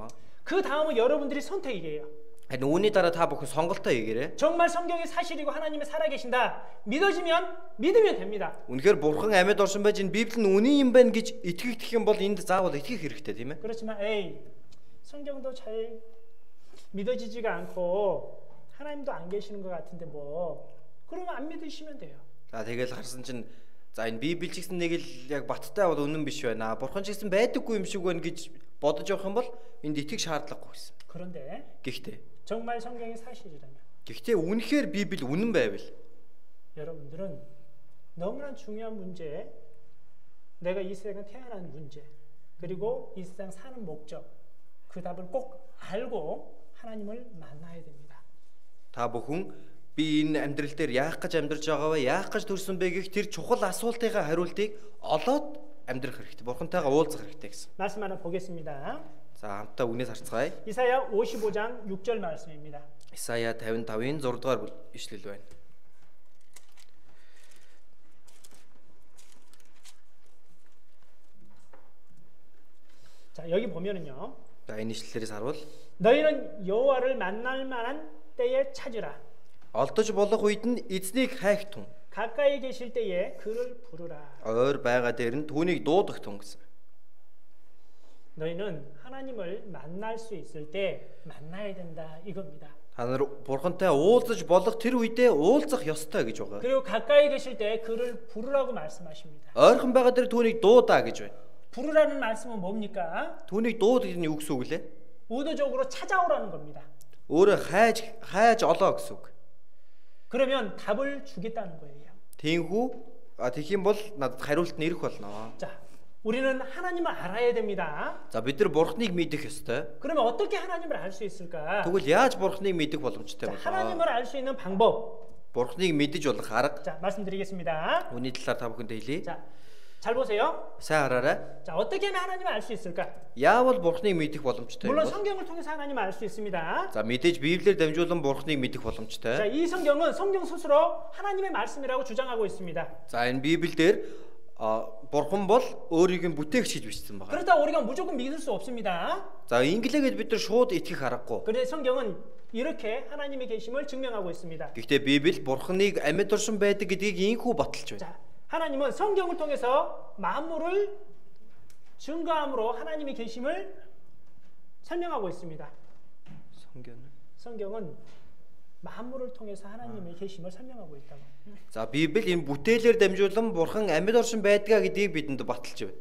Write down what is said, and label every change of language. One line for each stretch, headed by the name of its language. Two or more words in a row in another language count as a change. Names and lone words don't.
Korean: 그 다음은 여러분들이 선택이에요.
Mongolian: Харин үүний дараа та бүхэн сонголтоо хийгээрэй.
Korean: 정말 성경이 사실이고 하나님이 살아계신다. 믿어지면 믿으면 됩니다.
Mongolian: Үнэхээр бурхан амьд оршин байж энэ Библи нь үнэн юм байна гэж итгэх юм бол энд заавал итгэх хэрэгтэй тийм ээ.
Korean: 그렇지만 성경도 잘 믿어지지가 않고 하나님도 안 계시는 것 같은데 뭐 그러면 안 믿으시면 돼요.
Mongolian: За тэгэл харсан чинь за энэ Библи ч гэсэн нэг л яг баттай бол үнэн биш байна. Бурхан ч гэсэн байдаггүй юм шиг байна гэж бодож явах юм бол энд итгэх шаардлагагүй гэсэн.
Korean: 그런데
Mongolian: Гэхдээ
Korean: 정말 성경이 사실이라면
Mongolian: үнэхээр Библи үнэн байвал
Korean: 여러분들은 너무나 중요한 문제, 내가 이 세상에 태어난 문제, 그리고 이 세상 사는 목적, 그 답을 꼭 알고 하나님을 만나야 됩니다.
Mongolian: та бүхэн би энэ амьдрал дээр яах гэж амьдарч байгаа вэ? Яах гэж төрсөн бэ гэх тэр чухал асуултынхаа хариултыг олоод амьдрах хэрэгтэй. Бурхантайгаа уулзах хэрэгтэй гэсэн.
Korean: 말씀 하나 보겠습니다.
Mongolian: За хамтдаа үнээс харцгаая.
Korean: 이사야 55장 6절 말씀입니다.
Mongolian: Исая 55-ийн 6 дугаар ишлэл байна.
Korean: 자, 여기 보면은요.
Mongolian: За энэ ишлэлээс харвал
Korean: 너희는 여호와를 만날 만한 때에 찾으라.
Mongolian: олдож болох үед нь эзнийг хайх тун.
Korean: 가까이 계실 때에 그를 부르라.
Mongolian: Ойр байгаа дээр нь түүнийг дуудах тун гэсэн.
Korean: 너희는 하나님을 만날 수 있을 때 만나야 된다 이겁니다.
Mongolian: Та нар бурхантай уулзаж болох тэр үедээ уулзах ёстой гэж байгаа.
Korean: 그리고 가까이 계실 때 그를 부르라고 말씀하십니다.
Mongolian: Ойрхон байгаа дээр түүнийг дуудаа гэж байна.
Korean: 부르라는 말씀은 뭡니까?
Mongolian: түүнийг дууд гэдэг нь юу гэсэн үг лээ?
Korean: 의도적으로 찾아오라는 겁니다.
Mongolian: Өөрө хайж олоо гэсэн үг.
Korean: 그러면 답을 주겠다는 거예요.
Mongolian: Тиймхүү тэгэх юм бол надад хариулт нь ирэх болно.
Korean: 자, 우리는 하나님을 알아야 됩니다.
Mongolian: За бид нар бурхныг мэдэх ёстой.
Korean: 그러면 어떻게 하나님을 알 수 있을까?
Mongolian: Тэгвэл яаж бурхныг мэдэх боломжтой
Korean: 자,
Mongolian: вэ?
Korean: 하나님을 알 수 있는 방법.
Mongolian: бурхныг мэдэж болох арга.
Korean: 자, 말씀드리겠습니다.
Mongolian: Үүний талаар та бүхэнд хэлье.
Korean: 자, 잘 보세요.
Mongolian: Сайн хараарай.
Korean: 자, 어떻게 하면 하나님을 알 수 있을까?
Mongolian: Яавал бурхныг мэдэх боломжтой
Korean: 물론
Mongolian: юм бол?
Korean: 성경을 통해서 하나님을 알 수 있습니다.
Mongolian: За мэдээж Библиэр дамжуулан бурхныг мэдэх
Korean: 자,
Mongolian: боломжтой.
Korean: 이 성경은 성경 스스로 하나님의 말씀이라고 주장하고 있습니다.
Mongolian: За энэ Библиэлд бурхан бол өөрийг нь бүтээгч гэж бичсэн байна.
Korean: 그렇다 우리가 무조건 믿을 수 없습니다.
Mongolian: За инглигээд бид нар шууд итгэх аргагүй.
Korean: 그런데 성경은 이렇게 하나님의 계심을 증명하고 있습니다.
Mongolian: Гэхдээ Библи бурхныг амьд оршин байдаг гэдгийг ийхүү баталж байна.
Korean: 자, 하나님은 성경을 통해서 만물을 증거함으로 하나님의 계심을 설명하고 있습니다. 성경은 만물을 통해서 하나님의 계심을 설명하고 있다고.
Mongolian: За Библи энэ бүтээлээр дамжуулан бурхан амьд оршин байдгаа гэдгийг бидэнд баталж байна.